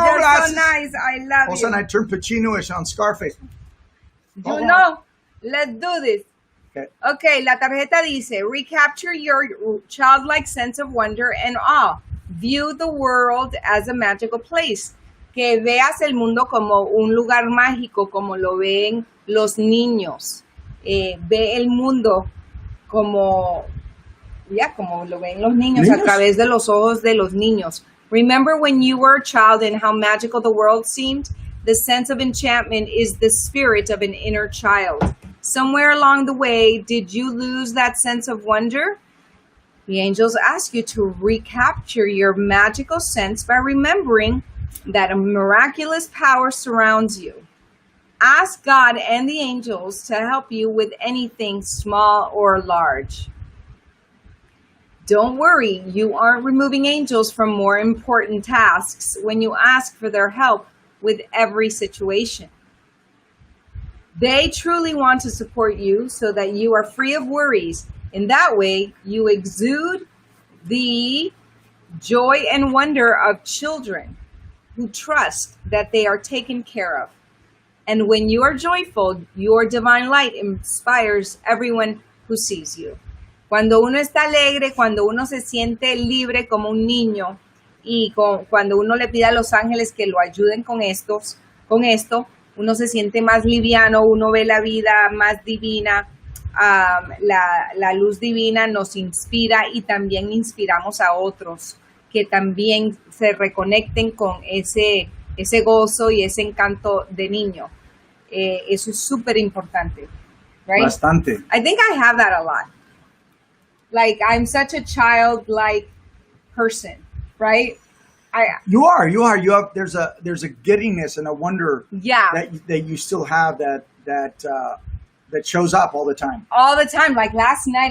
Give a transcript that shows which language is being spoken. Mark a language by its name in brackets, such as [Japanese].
[English] You're so glasses. nice. I love All of a sudden, I you. turned Pacino-ish on Scarface. You know, let's do this. Okay. Okay, [Spanish] la tarjeta dice, [English] recapture your childlike sense of wonder and awe. View the world as a magical place. [Spanish] Que veas el mundo como un lugar mágico, como lo ven los niños. Ve el mundo como lo ven los niños a través de los ojos de los niños. [English] Remember when you were a child and how magical the world seemed? The sense of enchantment is the spirit of an inner child. Somewhere along the way, did you lose that sense of wonder? The angels ask you to recapture your magical sense by remembering that a miraculous power surrounds you. Ask God and the angels to help you with anything small or large. Don't worry, you aren't removing angels from more important tasks when you ask for their help with every situation. They truly want to support you so that you are free of worries. In that way, you exude the joy and wonder of children who trust that they are taken care of. And when you are joyful, your divine light inspires everyone who sees you. [Spanish] Cuando uno está alegre, cuando uno se siente libre como un niño y cuando uno le pide a los ángeles que lo ayuden con esto, uno se siente más liviano, uno ve la vida más divina, la luz divina nos inspira y también inspiramos a otros que también se reconecten con ese gozo y ese encanto de niño. Eso es súper importante, right? Bastante. [English] I think I have that a lot. Like, I'm such a childlike person, right? You are. You have. There's a giddiness and a wonder. Yeah. That you still have that shows up all the time. All the time. Like last night,